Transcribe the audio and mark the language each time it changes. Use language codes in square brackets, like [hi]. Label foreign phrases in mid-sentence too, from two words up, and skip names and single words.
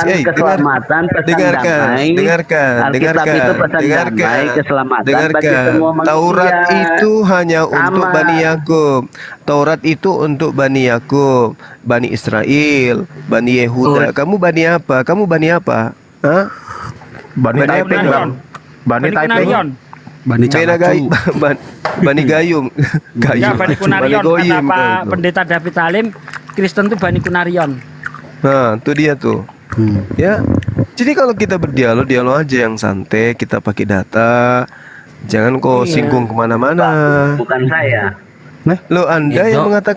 [id] pesan keselamatan, pesan damai. Alkitab itu pesan damai, keselamatan bagi semua manusia. Taurat itu hanya untuk Sama. Bani Yakub. Taurat itu untuk Bani Yakub, Bani Israel, Bani Yehuda. Kamu Bani apa? Kamu Bani apa? Hah? Bani Taiping, Bang. Bani Taiping. Bani Calacu. Bani Gayung. Ya, Bani Kunarion. Goyim, Kata Pak kau. Pendeta David Halim, Kristen itu Bani Kunarion. Nah, itu dia tuh. Ya. Jadi kalau kita berdialog, dialog aja yang santai, kita pakai data. Jangan kau singgung kemana-mana. Bukan saya. Lo Anda yang mengatakan